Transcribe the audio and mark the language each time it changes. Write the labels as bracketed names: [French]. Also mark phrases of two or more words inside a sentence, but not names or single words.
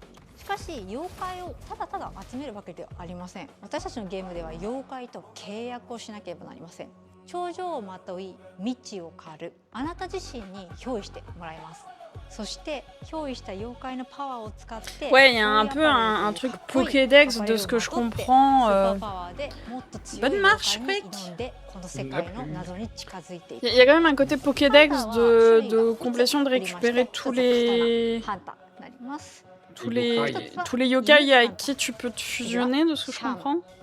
[Japanese] しかし妖怪をただただ集めるわけではありません。私たちのゲームでは妖怪と契約をしなければなりません。頂上をまとい未知を狩る、あなた自身に憑依してもらいます。そして憑依した妖怪のパワーを使って、 [French] Ouais, il y a un peu un truc Pokédex de ce que je comprends. Bonne marche, mec. Il y a quand même un côté Pokédex de complétion, de récupérer tous les yokai avec qui tu peux te fusionner, de ce que je comprends.